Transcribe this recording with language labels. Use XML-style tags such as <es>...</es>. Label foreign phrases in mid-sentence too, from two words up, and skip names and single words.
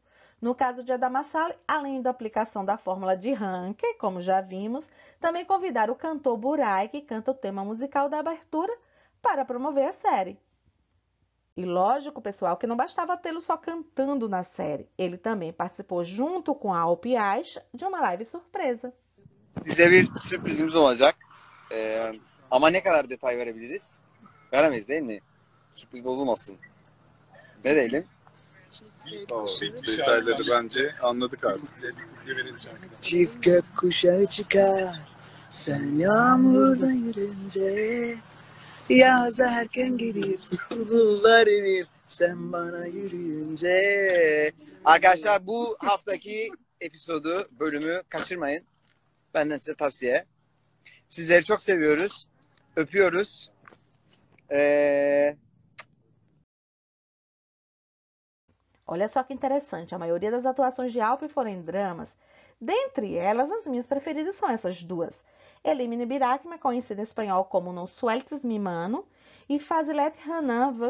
<pt>No caso de Adam Sally, além da aplicação da fórmula de Ranke, como já vimos, também convidaram o cantor Buray, que canta o tema musical da abertura, para promover a série. E lógico, pessoal, que não bastava tê-lo só cantando na série. Ele também participou junto com a Alpi Aish de uma live surpresa.</pt> <tr>Size bir sürprizimiz olacak. Ama ne kadar detay verebiliriz? Veremeyiz değil mi? Sürpriz bozulmasın. Ne diyelim? Detayları bence anladık artık. Çift gökkuşağı çıkar, sen yağmurda yürünce, yaz erken gelir, buzullar erir, sen bana yürüyünce. Arkadaşlar bu haftaki bölümü kaçırmayın. Benden size tavsiye. Sizleri çok seviyoruz, öpüyoruz.</tr> <pt>Olha só que interessante, a maioria das atuações de Alpi foram em dramas. Dentre elas, as minhas preferidas são essas duas. Elimine Birakma, conhecida em espanhol como No Sueltes Mi Mano, e Fazilet Hanan V.</pt>